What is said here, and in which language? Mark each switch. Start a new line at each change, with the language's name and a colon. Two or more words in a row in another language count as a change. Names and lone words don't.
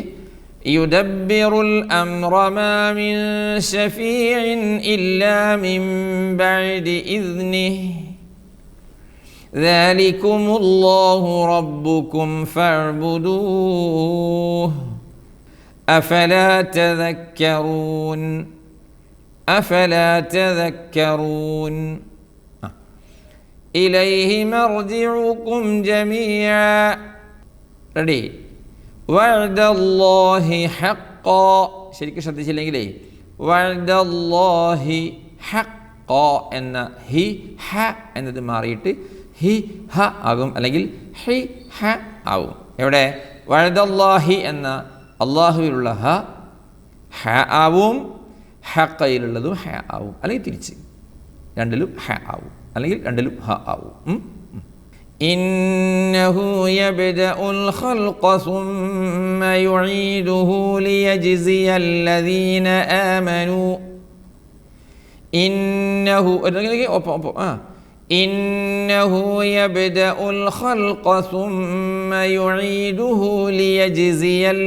Arabic: يدبر الأمر ما من شفيع إلا من بعد إذنه ذلكم الله ربكم فاعبدوه أفلا تذكرون. إليه مرجعكم جميعا. റെഡി. وعد الله حقا.
Malayalam: ശരിക്കും ശ്രദ്ധിച്ചില്ലെങ്കിലേ
Arabic: وعد الله حقا
Malayalam: എന്ന ഹി ഹ എന്നത് മാറിയിട്ട് ഹി ഹ ആകും, അല്ലെങ്കിൽ ഹി ഹ ആവും. എവിടെ വഅദല്ലാഹി എന്ന അള്ളാഹുവിലുള്ള ഹ ഹ ആവും, ഹഖയിലുള്ളതും ഹ ആവും, അല്ലെങ്കിൽ തിരിച്ച് രണ്ടിലും ഹ ആവും, അല്ലെങ്കിൽ രണ്ടിലും ഹ ആവും.
Arabic: إنه يبدأ الخلق ثم يعيده ليجزي الذين آمنوا. إنه يبدأ الخلق ثم يعيده ليجزي